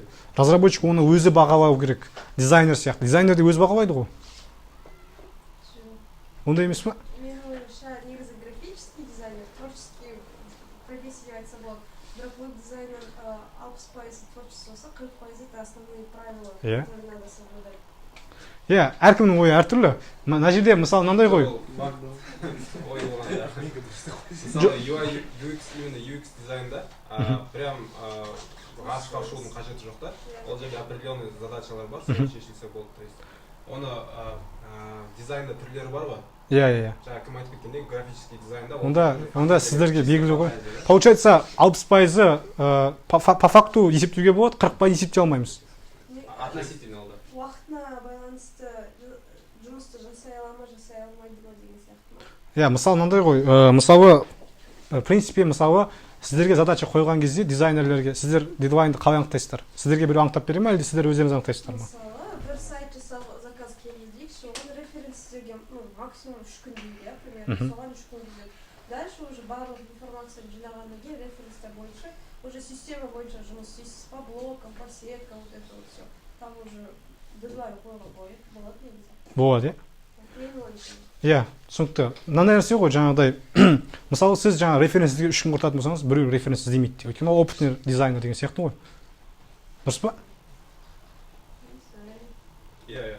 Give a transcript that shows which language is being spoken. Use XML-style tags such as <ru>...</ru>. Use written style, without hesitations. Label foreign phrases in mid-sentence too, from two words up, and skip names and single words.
<kk>Разработчик оны өзі бағалау керек. Дизайнер сияқты. Дизайнер де өзі бағалайды ғой. Ондай емес па? Менің ойымша негізі</kk> <ru>графический дизайнер, творческий профессия</ru> <kk>айтса болады.</kk> <ru>Бірақ веб-дизайнер 60% творчество болса, 40% это основные правила, которые надо соблюдать.</ru> <kk>Иә, әркімнің ойы әртүрлі. Мына жерде мысалы мынандай ғой. Мысалы UI, UX, именно UX дизайнда прям ғашыққа ұшудың қажеті жоқ та. Ол жерде определенный задачалар бар, соны шешілсе болды.</kk> <ru>То есть</ru> <kk>оны дизайнда түрлері бар ғой. Иә. Жаңа кім айтып кеткендей, графический дизайнда. Онда сіздерге белгілі ғой.</kk> <ru>Получается, 60% по факту</ru> <kk>есептеуге болады, 40% есептей алмаймыз.</kk> <ru>Относительно алда.</ru> <kk>Уақытына байланысты жұмысты жасай ала ма, жасай алмайды ма деген сияқты. Иә, мысалы мынандай ғой. Мысалы,</kk> <ru>в принципе,</ru> <kk>мысалы сіздерге задача қойған кезде дизайнерлерге сіздер дедлайнды қалай анықтайсыздар? Сіздерге біреу анықтап бере ме, әлде сіздер өздеріңіз анықтайсыздар ма? Мысалы, бір сайт жасап заказ келді дейік, соған референстерге максимум 3 күн дейді, примерно, соған 3 күн келеді.</kk> <ru>Дальше уже</ru> <kk>барлық информацияны жинағаннан кейін референстер бойынша уже система бойынша жұмыс істейсіз,</kk> <ru>по блокам, по сеткам, вот это вот все. Там уже</ru> <kk>дедлайн қойылған болады негізі. Болады, Менің ойымша. иә, түсінікті. Мынандай нәрсе ғой, жаңағыдай, мысалы сіз жаңа референстерге 3 күн құртатын болсаңыз, біреу референс іздемейді. Өйткені ол опытный дизайнер деген сияқты ғой. Дұрыс па? Иә.</kk>